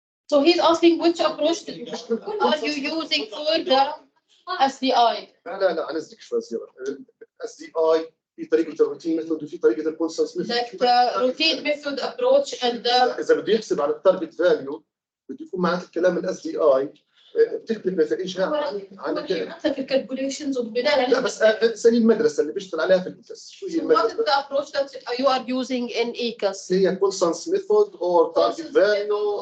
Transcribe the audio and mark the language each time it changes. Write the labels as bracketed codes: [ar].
[en] So he's asking which approach are you using for the SDI? [ar] لا انزلك شوي زياده. الاس دي اي في طريقه الروتين ميثود وفي طريقه الكونسنس ميثود. [en] Like the routine method approach and the [ar] اذا بده يحسب على التارجت فاليو بده يكون معناته الكلام الاس دي اي بتختلف نتائجها عن حتى في الكالكوليشنز وبناء على لا بس اسالي المدرسه اللي بيشتغل عليها في الإيكاس شو هي [en] What is [ar] المدرسه؟ [en] the approach that you are using in ECAS? [ar] هي كونسنس ميثود او تارجت فاليو